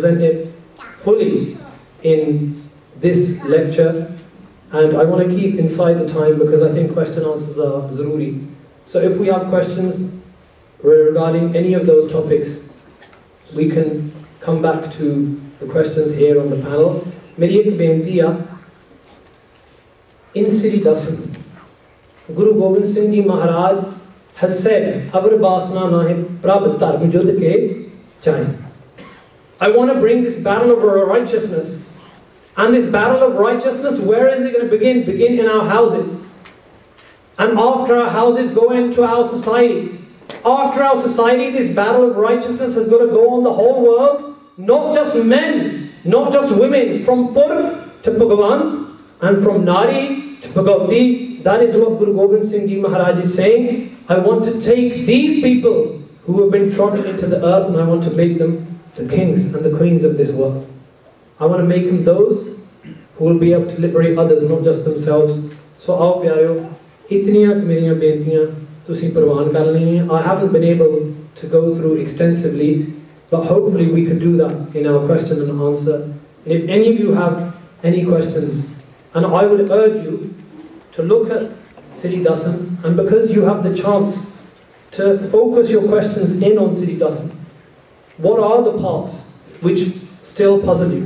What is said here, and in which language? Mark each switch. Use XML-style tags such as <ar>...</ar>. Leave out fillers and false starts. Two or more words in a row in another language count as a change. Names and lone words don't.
<en>I haven't been able to present it fully in this lecture, and I want to keep inside the time because I think question answers are zaruri. So if we have questions regarding any of those topics, we can come back to the questions here on the panel.</en> <pa>ਮੇਰੀ ਇੱਕ ਬੇਨਤੀ ਹੈ,</pa> <en>in Sri Dasam, Guru Gobind Singh Ji Maharaj has said,</en> <bra>ਅਵਰ ਬਾਸਨਾ ਨਾਹੇ ਪ੍ਰਭ ਧਰਮ ਜੁਧ ਕੇ ਚਾਹੇ.</bra> <en>I want to bring this battle of righteousness. And this battle of righteousness, where is it going to begin? Begin in our houses. And after our houses, go into our society. After our society, this battle of righteousness has got to go on the whole world. Not just men, not just women. From Purb to Bhagavant, and from Nari to Bhagavati. That is what Guru Gobind Singh Ji Maharaj is saying. I want to take these people who have been trodden into the earth, and I want to make them the kings and the queens of this world. I want to make them those who will be able to liberate others, not just themselves. So,</en> <pa>ਆਓ ਪਿਆਰਿਓ, ਇਤਨੀਆਂ ਮੇਰੀਆਂ ਬੇਨਤੀਆਂ ਤੁਸੀਂ ਪਰਵਾਨ ਕਰ ਲੈਣੀਆਂ.</pa> <en>I haven't been able to go through extensively, but hopefully we can do that in our question and answer. And if any of you have any questions, and I would urge you to look at Sri Dasam, and because you have the chance to focus your questions in on Sri Dasam, what are the parts which still puzzle you?</en>